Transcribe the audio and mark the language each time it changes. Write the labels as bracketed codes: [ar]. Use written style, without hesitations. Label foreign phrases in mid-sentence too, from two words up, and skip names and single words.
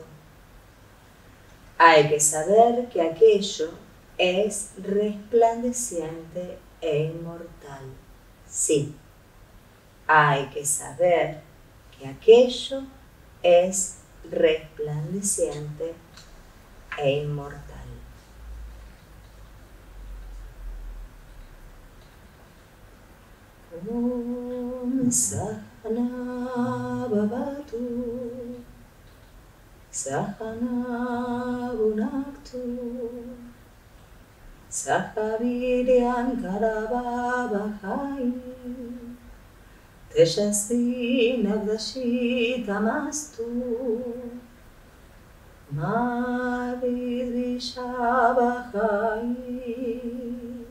[es] Hay que saber que aquello es resplandeciente e inmortal. Sí, hay que saber que aquello es resplandeciente e inmortal. [sa] ॐ सह नाववतु सह नौ भुनक्तु सह वीर्यं करवावहै तेजस्वि नावधीतमस्तु मा विद्विषावहै.